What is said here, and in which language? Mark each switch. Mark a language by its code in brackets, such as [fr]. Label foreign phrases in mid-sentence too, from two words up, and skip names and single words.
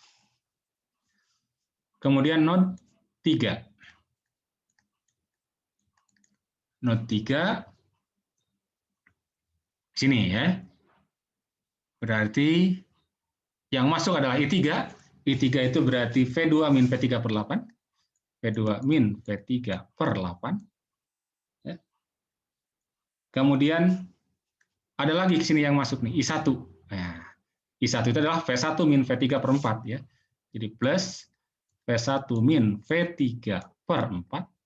[id] Kemudian node 3. Node 3 sini ya. Berarti yang masuk adalah I3. I3 itu berarti V2 min V3 per 8. V2 min V3 per 8. Ya. Kemudian ada lagi ke sini yang masuk nih, I1. Nah, I1 itu adalah V1 min V3 per 4 ya. Jadi plus V1 min V3 per 4.